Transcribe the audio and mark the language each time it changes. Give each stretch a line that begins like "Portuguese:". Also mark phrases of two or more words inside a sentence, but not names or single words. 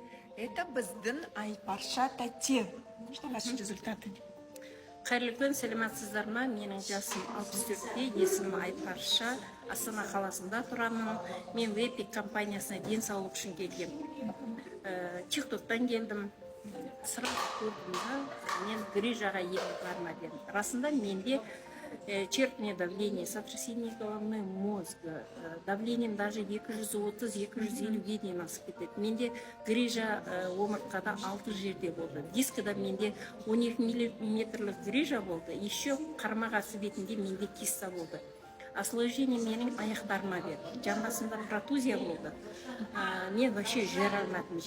Kazakh: Это біздің Айпарша тәте.
Russian: Что ваши результаты?
Kazakh: Қайырлы күн, сәлеметсіздер ма? Менің жасым 64-те, есімім Айпарша, Астана қаласында тұрамын. Мен Вепик компаниясына денсаулық үшін келгем. TikToктан келдім. Сұрақ көрдім да, мен грижаға ем барма дедім. Расында менде
Russian: черпное давление, сотрясение головной мозга, давлением даже 230-250-ге
Kazakh: дейін асып кетеді. Менде грижа омыртқада 6 жерде болды. Дискіда менде 12 миллиметрлік грижа болды. Еще қарма-қарсы бетінде менде киста болды. Осложнение менің аяқтарыма берді. Жамбасымда протузия болды. Мен вообще жүре алмадым.